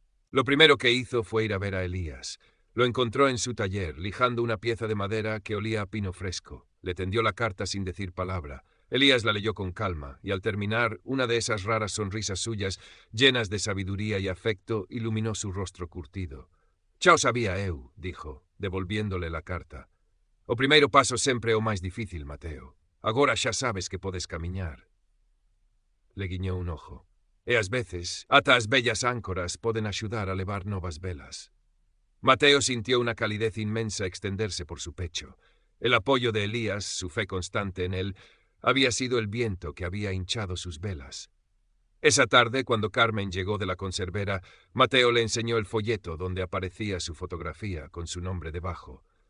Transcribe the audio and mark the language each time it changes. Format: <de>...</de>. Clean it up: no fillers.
<es>Lo primero que hizo fue ir a ver a Elías. Lo encontró en su taller, lijando una pieza de madera que olía a pino fresco. Le tendió la carta sin decir palabra. Elías la leyó con calma, y al terminar, una de esas raras sonrisas suyas, llenas de sabiduría y afecto, iluminó su rostro curtido.</es> <gl>«Chao sabía eu»,</gl> <es>dijo, devolviéndole la carta.</es> <gl>«O primeiro paso sempre é o máis difícil, Mateo. Agora xa sabes que podes camiñar».</gl> <es>Le guiñó un ojo.</es> <gl>«E ás veces, ata as bellas áncoras poden axudar a levar novas velas».</gl> <es>Mateo sintió una calidez inmensa extenderse por su pecho. El apoyo de Elías, su fe constante en él, había sido el viento que había hinchado sus velas. Esa tarde, cuando Carmen llegó de la conservera, Mateo le enseñó el folleto donde aparecía su fotografía con su nombre debajo.</es>